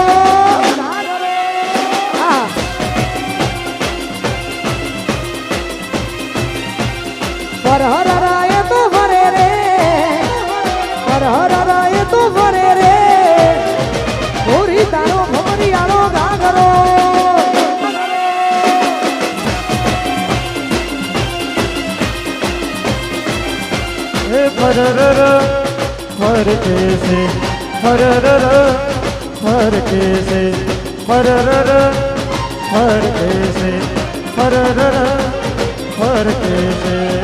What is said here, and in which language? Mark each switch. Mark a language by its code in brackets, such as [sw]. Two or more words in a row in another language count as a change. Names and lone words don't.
[gu] ફરહરા એ તો ફરે રે, ફરહરા એ તો ફરે રે, ગોરી તારો ભમરિયાળો ઘાઘરો. [hi] फरर फर कैसे फरर फर कैसे फरर फर कैसे फरर फर कैसे.